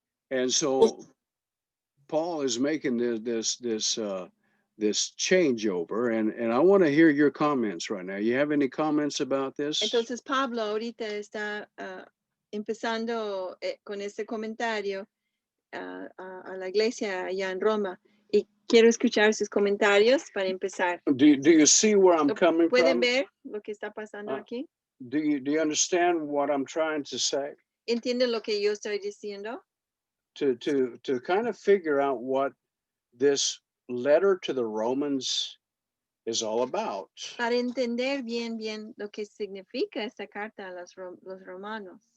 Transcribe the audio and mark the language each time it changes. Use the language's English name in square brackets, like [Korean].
[English] And so Paul is making this changeover, and I want to hear your comments right now. You have any comments about this? [Spanish] Entonces Pablo ahorita está empezando con este comentario a la iglesia allá en Roma, y quiero escuchar sus comentarios para empezar. [English] Do you see where I'm coming from? [Spanish] ¿Pueden ver lo que está pasando aquí? [English] Do you understand what I'm trying to say? [Spanish] ¿Entienden lo que yo estoy diciendo? [English] To kind of figure out what this letter to the Romans is all about. [Spanish] Para entender bien lo que significa esta carta a los romanos.